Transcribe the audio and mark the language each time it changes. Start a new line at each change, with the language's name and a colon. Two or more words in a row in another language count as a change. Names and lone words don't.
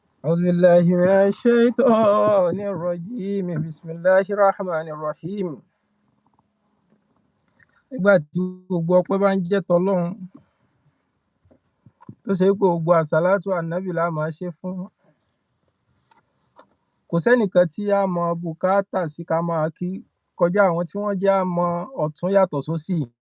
Arabic: أعوذ بالله من الشيطان الرجيم بسم الله الرحمن الرحيم.
Yoruba: Nígbà tí gbogbo ọpẹ́ bá ń jẹ́ tọlọ́run tó ṣe pé gbogbo àsálátù ànábì la máa ṣe fún, kò sẹ́nìkan tí a mọ bùkátà sí ká máa kí kọjá àwọn tí wọ́n jẹ́ á mọ ọ̀tún yàtọ̀ sósì.